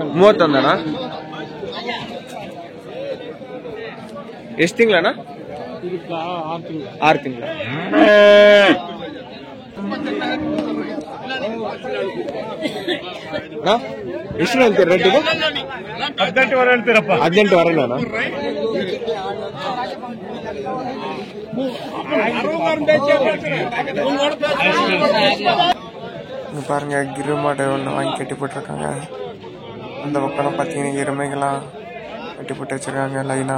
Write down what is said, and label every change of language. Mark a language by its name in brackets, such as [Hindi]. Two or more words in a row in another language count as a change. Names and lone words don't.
[Kannada] 31 ಅಣ್ಣ. ಎಷ್ಟು ತಿಂಗಳಣ್ಣ? 6 ತಿಂಗಳು. ಎಷ್ಟು ಹೇಳ್ತೀರಿ ರೇಟ್ ಇದು? 18,000 ಹೇಳ್ತೀರಪ್ಪ. 18,000 ಅಣ್ಣ. [Tamil] பாருங்க, கிரு மாடு ஒன்று வாங்கி கட்டி போட்டிருக்காங்க. அந்த பக்கம் பார்த்தீங்கன்னா எருமைகள்லாம் கட்டி போட்டு வச்சிருக்காங்க லைனா.